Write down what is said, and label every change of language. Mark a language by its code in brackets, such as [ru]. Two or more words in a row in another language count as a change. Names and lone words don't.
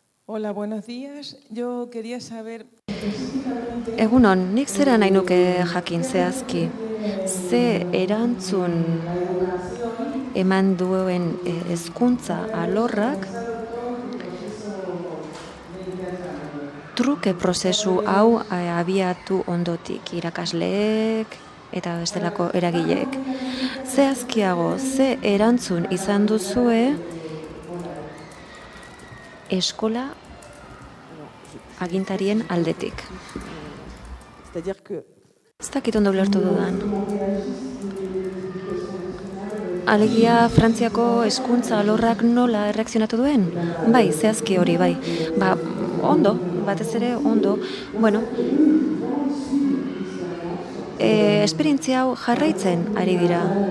[es] Hola, buenos días. Yo quería saber... [eu] Egunon, nik zera nahi nuke jakin zehazki. Ze erantzun eman duen hezkuntza alorrak truke prozesu hau abiatu ondotik irakasleek eta bestelako eragileek. Zehazkiago, ze erantzun izan duzue eskola agintarien aldetik. [fr] C'est-à-dire que [eu] Ez dakit ondo ulertu dudan. Alegia Frantziako hezkuntza alorrak nola erreakzionatu duen? Bai, zehazki hori, bai. Ba, ondo, batez ere ondo. Bueno, esperientzia hau jarraitzen ari dira.